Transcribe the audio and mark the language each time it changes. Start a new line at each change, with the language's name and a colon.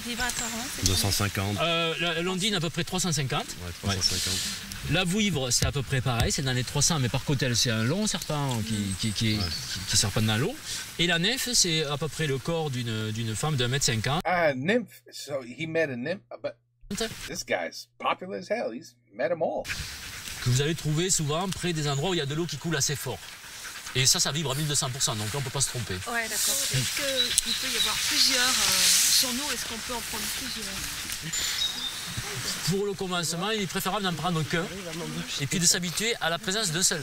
French: Vibratoire, hein, 250. L'ondine à peu près 350. Ouais, 350. La vouivre, c'est à peu près pareil, c'est dans les 300, mais par côté, c'est un long serpent qui serpente dans l'eau. Et la nymphe, c'est à peu près le corps d'une femme d'1m50.
English: Ah, nymph. So he met a nymph. But this guy's popular as hell. He's met them all.
French: Que vous allez trouver souvent près des endroits où il y a de l'eau qui coule assez fort. Et ça vibre à 1200%, donc là, on ne peut pas se tromper. Ouais, d'accord. Est-ce qu'il peut y avoir plusieurs sur nous? Est-ce qu'on peut en prendre plusieurs? Pour le commencement, il est préférable d'en prendre qu'un et puis de s'habituer à la présence d'un seul.